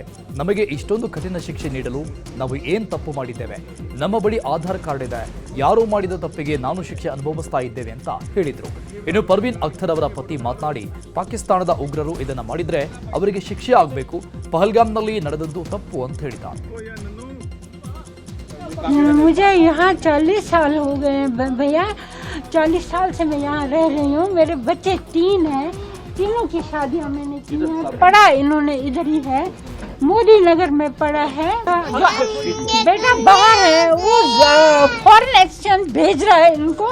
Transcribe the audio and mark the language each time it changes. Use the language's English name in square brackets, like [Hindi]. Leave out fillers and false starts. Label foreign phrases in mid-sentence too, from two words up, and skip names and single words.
[Kannada] ನಮಗೆ ಇಷ್ಟೊಂದು ಕಠಿಣ ಶಿಕ್ಷೆ ನೀಡಲು ನಾವು ಏನ್ ತಪ್ಪು ಮಾಡಿದ್ದೇವೆ? ನಮ್ಮ ಬಳಿ ಆಧಾರ್ ಕಾರ್ಡ್ ಇದೆ. ಯಾರೋ ಮಾಡಿದ ತಪ್ಪಿಗೆ ನಾನು ಶಿಕ್ಷೆ ಅನುಭವಿಸ್ತಾ ಇದ್ದೇವೆ ಅಂತ ಹೇಳಿದರು. ಇನ್ನು ಪರ್ವೀನ್ ಅಖ್ತರ್ ಅವರ ಪತಿ ಮಾತನಾಡಿ, ಪಾಕಿಸ್ತಾನದ ಉಗ್ರರು ಇದನ್ನ ಮಾಡಿದ್ರೆ ಅವರಿಗೆ ಶಿಕ್ಷೆ ಆಗಬೇಕು. ಪಹಲ್ಗಾಮ್ನಲ್ಲಿ ನಡೆದದ್ದು ತಪ್ಪು ಅಂತ ಹೇಳಿದ್ದಾರೆ. [Hindi] मुझे यहाँ 40 साल हो गए हैं भैया. 40 साल से मैं यहाँ रह रही हूँ. मेरे बच्चे 3 हैं. तीनों की शादियाँ मैंने की हैं. पढ़ा इन्होंने इधर ही है, मोदी नगर में पढ़ा है. बेटा बाहर है, वो [English] foreign exchange [Hindi] भेज रहा है इनको.